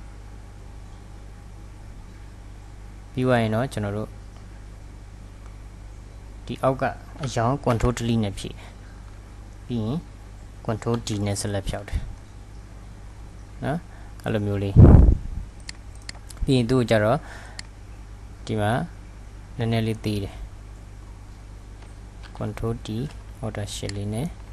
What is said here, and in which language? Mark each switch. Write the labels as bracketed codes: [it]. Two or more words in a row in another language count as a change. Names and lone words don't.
[my] ပြီးသွားရင်တော့ကျွန်တော်တို့ဒီအောက်ကအရောင် [en] control delete [my] နဲ့ဖြည့်ပြီးရင် [en] control D [my] နဲ့ select ဖြောက်တယ်နော်အဲ့လိုမျိုးလေးပြီးရင်သူ့ကိုကြတော့ဒီမှာနည်းနည်းလေးသေးတယ် [en] control D order sheet [my] လေးနဲ့